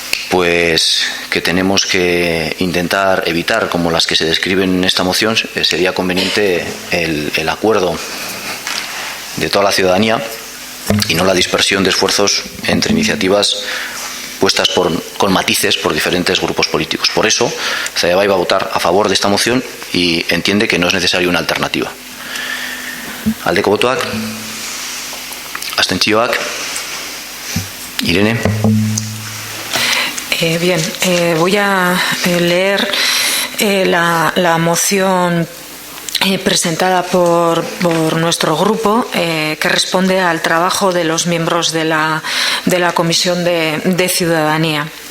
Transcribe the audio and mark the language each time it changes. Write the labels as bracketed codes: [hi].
[es] pues que tenemos que intentar evitar, como las que se describen en esta moción, sería conveniente el acuerdo de toda la ciudadanía y no la dispersión de esfuerzos entre iniciativas puestas con matices por diferentes grupos políticos. Por eso, Zaiaba iba a votar a favor de esta moción y entiende que no es necesaria una alternativa. [eu] Aldeko botoak, abstentzioak, Irene. [es] Bien, voy a leer la moción presentada por nuestro grupo, que responde al trabajo de los miembros de la Comisión de Ciudadanía.